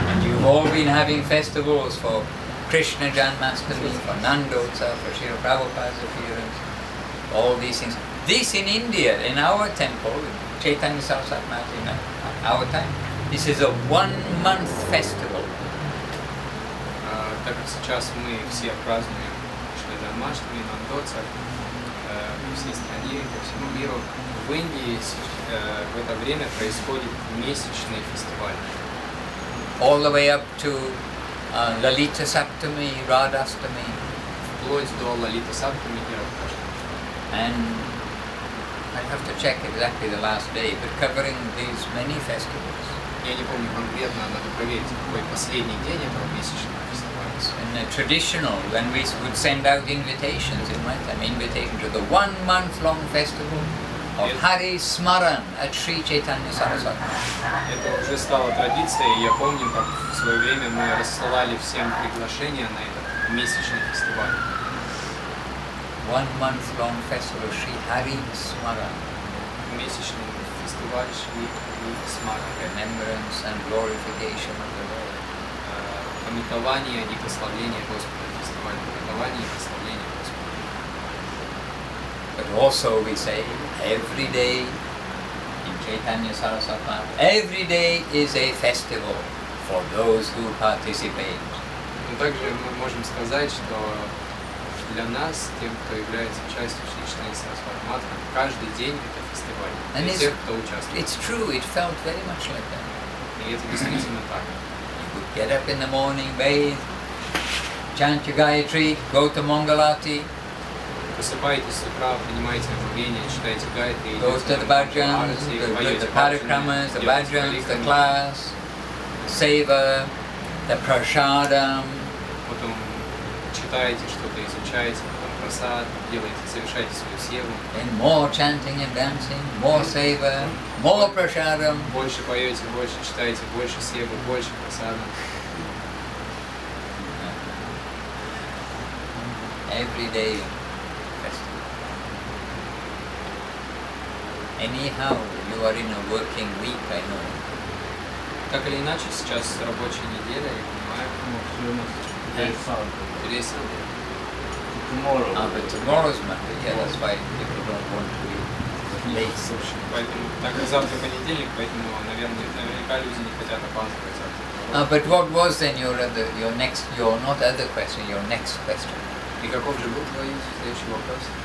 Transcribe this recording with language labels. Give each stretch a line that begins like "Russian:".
English: And you've all been having festivals for Krishna Janmashtami, for Nandotsa, for Srila Prabhupada's appearance, all these things. This in India, in our temple, Chaitanya Saraswati Maharaj, in our time, this is a 1 month festival.
Russian: Так как сейчас мы все празднуем Шри Джанмаштами, Нандотса, по всей стране, по всему миру, в Индии в это время происходит месячный фестиваль.
English: All the way up to Lalita Saptami, Radhastami.
Russian: Вплоть до Лалита Саптами и Радхаштами.
English: And I have to check exactly the last day, but covering these many festivals.
Russian: Я не помню конкретно, надо проверить, какой последний день этого месячного фестиваля.
English: In the traditional, when we would send out invitations, in my time, invitation to the 1 month long festival of Hari Smaran at Sri Chaitanya Saraswati.
Russian: Это уже стало традицией. Я помню, как в свое время мы рассылали всем приглашения на этот месячный фестиваль.
English: 1 month long festival of Sri Hari Smaran.
Russian: Месячный фестиваль Шри Хари Смаран.
English: Remembrance and glorification of the Lord.
Russian: Памятование и прославление Господа. Фестиваль памятования и прославления Господа.
English: But also we say every day in Chaitanya Saraswati Maharaj, every day is a festival for those who participate.
Russian: Но также мы можем сказать, что для нас, тем, кто является частью Шри Чайтаньи Сарасвати Матхи, каждый день это фестиваль. Для тех, кто участвует.
English: It's true, it felt very much like that.
Russian: И это действительно так.
English: You would get up in the morning, bathe, chant your Gayatri, go to Mangalati,
Russian: Просыпаетесь с утра, принимаете омовение, читаете гайатри,
English: go to the bhajans, the parikramas, the bhajans, the class, seva, the prasadam.
Russian: Потом читаете что-то, изучаете, потом прасад, делаете, совершаете свою севу.
English: And more chanting and dancing, more seva, more prasadam.
Russian: Больше поете, больше читаете, больше севы, больше прасада.
English: Every day festival. Anyhow, you are in a working week, I know.
Russian: Так или иначе, сейчас рабочая неделя, я понимаю.
English: Today is Sunday. Tomorrow. But tomorrow's Monday, yeah, that's why people don't want to be late.
Russian: Поэтому, так как завтра понедельник, поэтому, наверняка люди не хотят опаздывать завтра.
English: But what was then your not other question, your next question?
Russian: И каков же был твой следующий вопрос?